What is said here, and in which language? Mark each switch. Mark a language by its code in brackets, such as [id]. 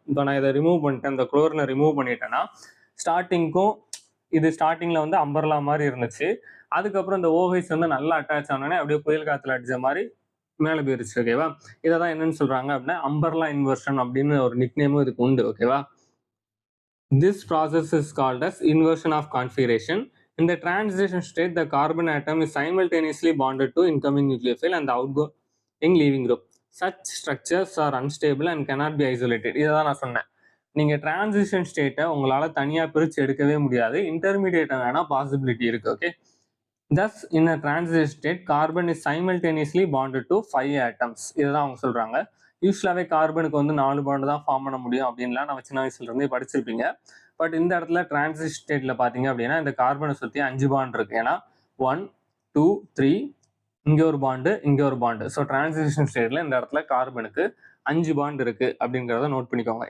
[ta] இப்போ நான் இதை ரிமூவ் பண்ணிட்டேன், இந்த குளோரினை ரிமூவ் பண்ணிட்டேன்னா ஸ்டார்டிங்க்கும் இது ஸ்டார்டிங்கில் வந்து அம்பர்லா மாதிரி இருந்துச்சு. அதுக்கப்புறம் இந்த OH வந்து நல்லா அட்டாச் ஆனோடனே அப்படியே புயல் காற்றுல அடிச்ச மாதிரி மேலே போயிருச்சு. ஓகேவா? இதை தான் என்னன்னு சொல்றாங்க அப்படின்னா அம்பர்லா இன்வர்ஷன் அப்படின்னு ஒரு நிக்நேமும் இதுக்கு உண்டு. ஓகேவா? [en] This process is called as inversion of configuration. In the transition state, the carbon atom is simultaneously bonded to incoming nucleophile and the outgoing leaving group. Such structures are unstable and cannot be isolated. [ta] இதை தான் நான் சொன்னேன், நீங்கள் transition ஸ்டேட்டை உங்களால் தனியாக பிரித்து எடுக்கவே முடியாது, இன்டர்மீடியேட்டாக வேணால் பாசிபிலிட்டி இருக்குது. [en] Okay, thus in a transition state carbon is simultaneously bonded to 5 atoms. [ta] இதை தான் அவங்க சொல்கிறாங்க. யூஸ்வலாகவே கார்பனுக்கு வந்து 4 பாண்டு தான் ஃபார்ம் பண்ண முடியும் அப்படின்லாம் நம்ம சின்ன வயசுலேருந்தே படிச்சிருப்பீங்க. பட் இந்த இடத்துல டிரான்சிஷன் ஸ்டேட்டில் பார்த்தீங்க அப்படின்னா இந்த கார்பனை சுற்றி 5 பாண்ட் இருக்குது. ஏன்னா 1 2 3 இங்கே ஒரு பாண்டு, இங்கே ஒரு பாண்டு. ஸோ டிரான்சிஷன் ஸ்டேட்டில் இந்த இடத்துல கார்பனுக்கு 5 பாண்ட் இருக்குது அப்படிங்கிறத நோட் பண்ணிக்கோங்க.